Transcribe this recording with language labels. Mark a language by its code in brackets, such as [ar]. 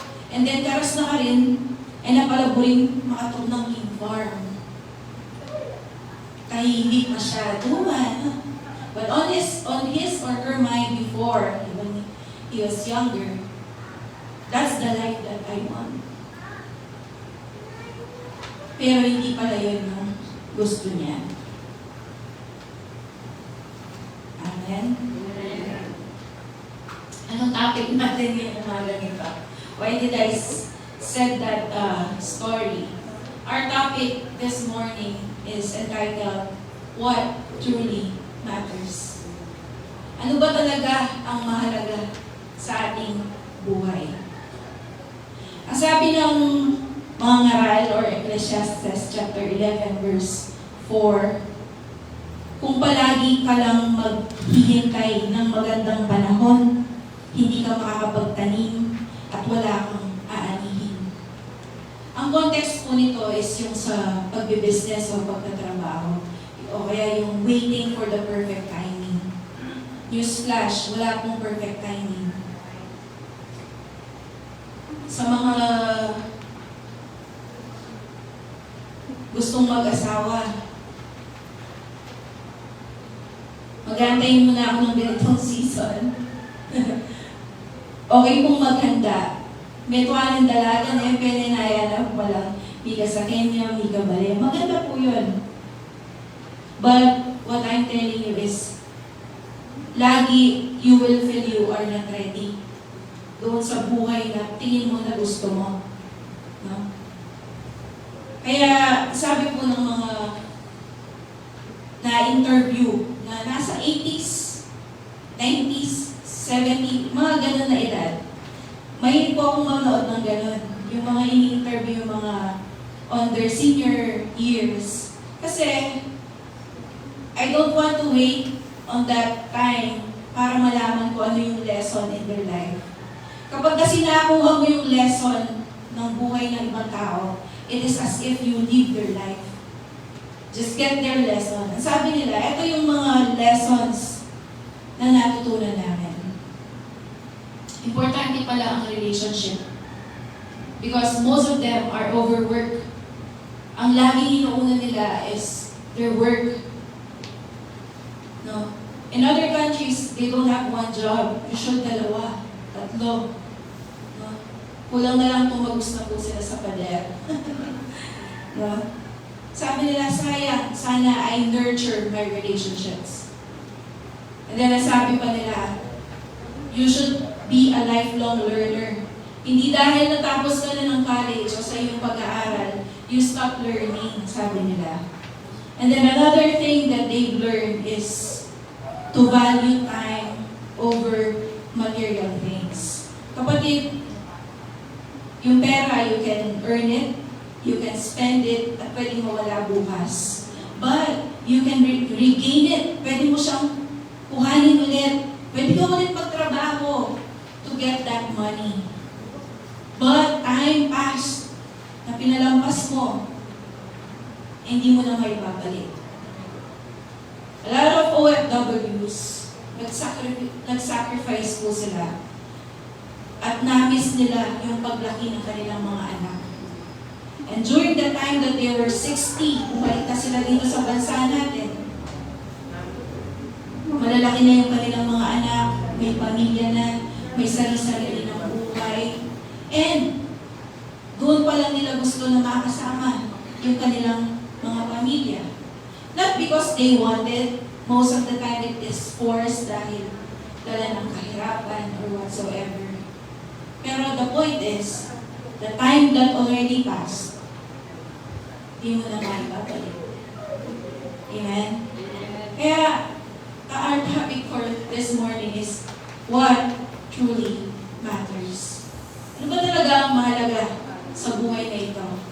[tl] And then, karas na ka rin, ay napalaburing makatog ng king farm. Tahimik masyado man. [en] But on his or her mind before, when he was younger, that's the life that I want. [tl] Pero hindi pala yun yung gusto niya. Amen? Anong topic natin yung umaga nito? [en] Why did I said that story? Our topic this morning is entitled, What Truly Matters? [tl] Ano ba talaga ang mahalaga sa ating buhay? Ang sabi ng mga ngaral or Ecclesiastes chapter 11 verse 4, kung palagi ka lang maghihintay ng magandang panahon, hindi ka makakapagtanim at wala kang aanihin. Ang context po nito is yung sa pagbibusiness o pagtatrabaho o kaya yung [en] waiting for the perfect timing. [tl] Newsflash, wala pong perfect timing. Sa mga gustong mag-asawa, Mag-aantayin muna ako ng ganitong season. Okay pong maghanda. May tuwanan dalaga na yung peninaya na walang mika sa Kenya, mika bale. Maganda po yun. [en] But what I'm telling you is, [tl] lagi [en] you will feel you are not ready. [tl] Doon sa buhay na tingin mo na gusto mo. No? Kaya sabi po ng mga na-interview na nasa 80s, 90s, 70s, mga ganun na edad. Mahilig po akong manood ng ganun. Yung mga ini-interview, yung mga [en] on their senior years. Kasi, I don't want to wait on that time [tl] para malaman ko ano yung [en] lesson in their life. [tl] Kapag kasi nakuha mo yung lesson ng buhay ng ibang tao, [en] it is as if you live their life. Just get their lesson. [tl] Ang sabi nila, ito yung mga lessons na natutunan namin. Importante pala ang relationship. [en] Because most of them are overworked. [tl] Ang laging inuuna nila [en] is their work. No? In other countries, they don't have one job. [tl] Usually dalawa, tatlo. No? Kulang na lang tumagos na po sila sa pader. No? Sabi nila, sayang, sana [en] I nurture my relationships. And then [tl] sabi pa nila, [en] you should be a lifelong learner. [tl] Hindi dahil natapos ka na ng college o sa iyong pag-aaral, [en] you stop learning, [tl] sabi nila. [en] And then another thing that they've learned is to value time over material things. [tl] Kapatid, yung pera, [en] you can earn it, you can spend it, [tl] at pwedeng mawala bukas. [en] But you can regain it. [tl] Pwede mo siyang kuhanin ulit. Pwede ka ulit magtrabaho [en] to get that money. But time passed [tl] na pinalampas mo, hindi mo na may babalik. [en] A lot of OFWs, [tl] nag-sacrifice po sila. At na-miss nila yung paglaki ng kanilang mga anak. [en] And during the time that they were 60, [tl] bumalik na sila dito sa bansa natin. Malalaki na yung kanilang mga anak, may pamilya na, may sarili-sarili ng buhay. And doon pa lang nila gusto na makasama yung kanilang mga pamilya. [en] Not because they wanted, most of the time it is forced [tl] dahil dala ng kahirapan [en] or whatsoever. Pero the point is, the time that already passed, [tl] di mo na maibabalik. [en] Amen? Kaya, our topic for this morning is, what truly matters? [tl] Ano ba talaga ang mahalaga sa buhay na ito?